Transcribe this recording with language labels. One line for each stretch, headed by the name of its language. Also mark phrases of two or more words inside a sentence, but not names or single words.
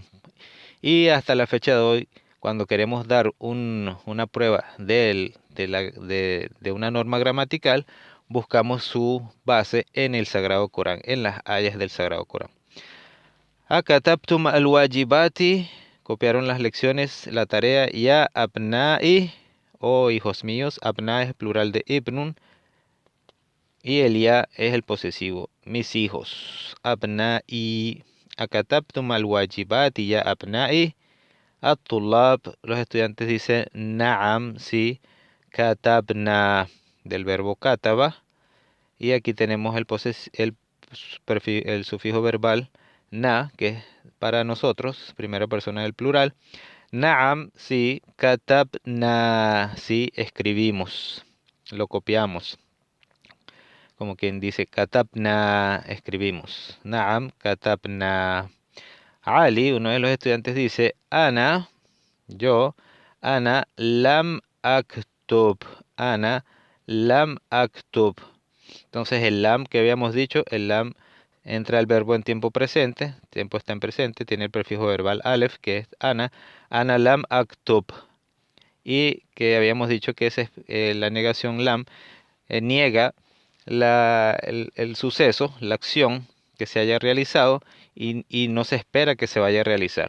Spanish: Y hasta la fecha de hoy, cuando queremos dar una prueba de una norma gramatical, buscamos su base en el Sagrado Corán, en las ayas del Sagrado Corán.
Arabic: أكتبتم الواجبات,
Spanish: copiaron las lecciones, la tarea,
Arabic: يا أبنائي,
Spanish: oh hijos míos, abna es plural de ibnun, y el ya es el posesivo, mis hijos,
Arabic: أبنائي، أكتبتم الواجبات، يا أبنائي، الطلاب,
Spanish: los estudiantes dicen na'am, sí, katabna, del verbo kataba, y aquí tenemos el sufijo verbal na, que es para nosotros, primera persona del plural. Na'am, sí, katabna, sí, escribimos, lo copiamos. Como quien dice katabna, escribimos.
Arabic: نعم، كتبنا. علي,
Spanish: uno de los estudiantes dice,
Arabic: أنا، yo، أنا لم أكتب، أنا لم أكتب.
Spanish: Entonces el lam que habíamos dicho, el lam entra al verbo en tiempo presente, tiempo está en presente, tiene el prefijo verbal alef, que es
Arabic: أنا لم أكتب.
Spanish: Y que habíamos dicho que esa es la negación lam, niega el suceso, la acción que se haya realizado y no se espera que se vaya a realizar.